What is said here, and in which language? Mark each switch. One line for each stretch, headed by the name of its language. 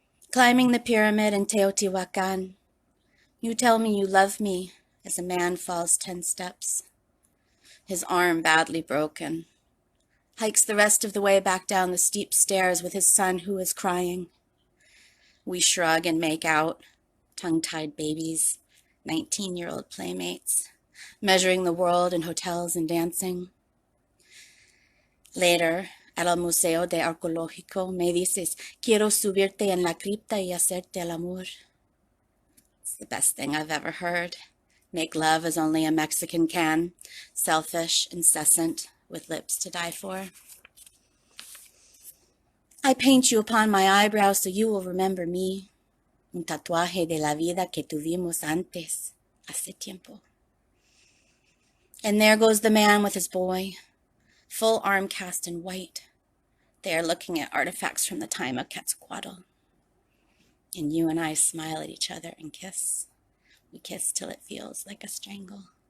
English: Climbing the pyramid in Teotihuacan, you tell me you love me as a man falls 10 steps, his arm badly broken, hikes the rest of the way back down the steep stairs with his son who is crying. We shrug and make out, tongue-tied babies, 19-year-old playmates, measuring the world in hotels and dancing. Later, at
Spanish: el Museo de Arqueológico, me dices, quiero subirte en la cripta y hacerte el amor.
English: It's the best thing I've ever heard. Make love as only a Mexican can, selfish, incessant, with lips to die for. I paint you upon my eyebrow so you will remember me.
Spanish: Un tatuaje de la vida que tuvimos antes, hace tiempo.
English: And there goes the man with his boy, full arm cast in white. They are looking at artifacts from the time of Quetzalcoatl. And you and I smile at each other and kiss. We kiss till it feels like a strangle.